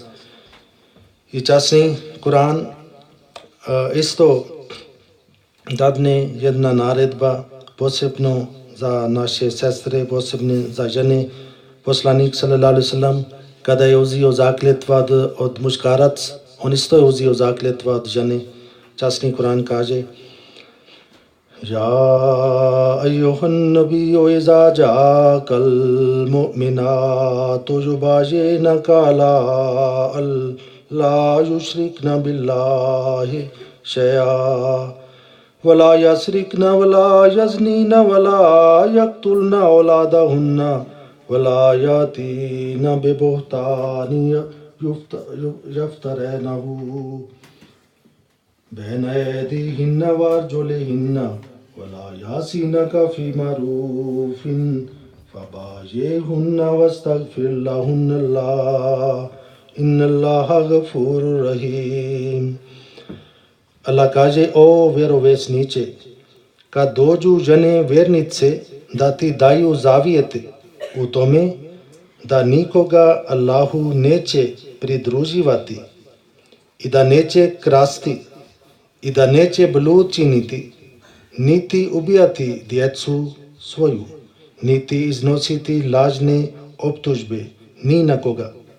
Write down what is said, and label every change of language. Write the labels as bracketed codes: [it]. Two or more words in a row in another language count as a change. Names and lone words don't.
[bs] I časni Kur'an isto dadne jedna naredba posebno za naše sestre, posebno za žene. Poslanik [ar] صلى الله عليه وسلم [bs] kada je uzeo zakletva od muškarac, on isto je uzeo zakletva od žene. Časni Kur'an kaže: [ar] يا أيها النبي إذا جاءك المؤمنات يبايعنك لا يشركن بالله شيئا ولا يسرقن ولا يزنين ولا يقتلن أولادهن ولا يأتين ببهتان yaftarinahu بين أيديهن وأرجلهن ولا يعصينك في معروف فبايعهن واستغفر لهن الله إن الله غفور رحيم. [bs] Allah kaže: o vjerovjesniče, kad dođu žene vjernice da ti daju zavijete u tome da nikoga Allahu neće pridruživati i da neće krasti i da neće blud činiti, niti ubijati djecu svoju, niti iznositi lažne optužbe ni na koga,